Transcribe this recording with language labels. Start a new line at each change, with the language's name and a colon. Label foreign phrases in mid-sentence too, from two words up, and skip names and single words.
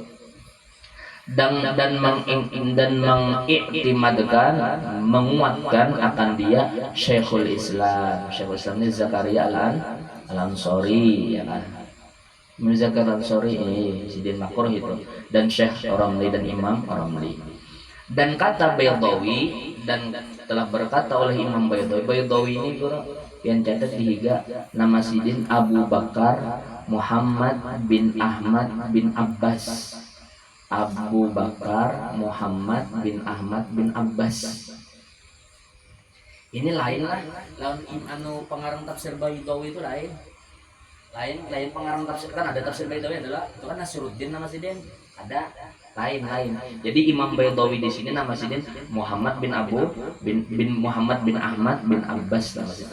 Banjar: Dan mengiktimadkan, menguatkan akan dia Syekhul Islam ini Zakaria Al-Ansori ya kan. Muzakkar Ansori Sidin Makruh itu, dan Syekh Ramli dan Imam Ramli. Dan kata Baydawi, dan telah berkata oleh Imam Baydawi ini guru yang catat dihiga nama Sidin Abu Bakar Muhammad bin Ahmad bin Abbas. Abu Bakar Muhammad bin Ahmad bin Abbas. Ini lain lah, lawan pengarang tafsir Baydawi itu lain pengarang tafsir. Kan ada tafsir Baydawi adalah itu kan Nasruddin nama Sidin, ada lain. Jadi Imam Baydawi di sini nama Sidin Muhammad bin Muhammad bin Ahmad bin Abbas nama Sidin.